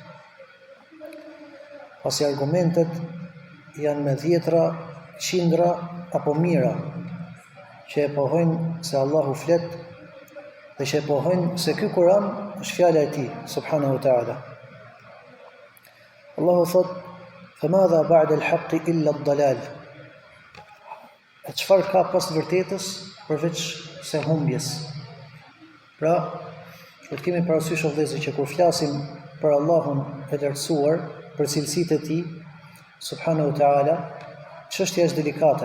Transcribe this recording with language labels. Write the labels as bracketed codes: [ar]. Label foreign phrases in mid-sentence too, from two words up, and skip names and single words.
[sq] Pasi argumentet janë me dhjetra, qindra apo mijëra që e pohojnë se Allahu flet dhe që e pohojnë se ky Kur'an është fjala e tij [ar] سبحانه وتعالى. [sq] Allahu thot: [ar] "فماذا بعد الحق إلا الضلال." [sq] E çfarë ka pas vërtetës përveç se humbjes? Pra, do të kemi parasysh o vëllezër që kur flasim për Allahun e lartësuar, për cilësitë e tij [ar] سبحانه وتعالى, [sq] çështja është delikate.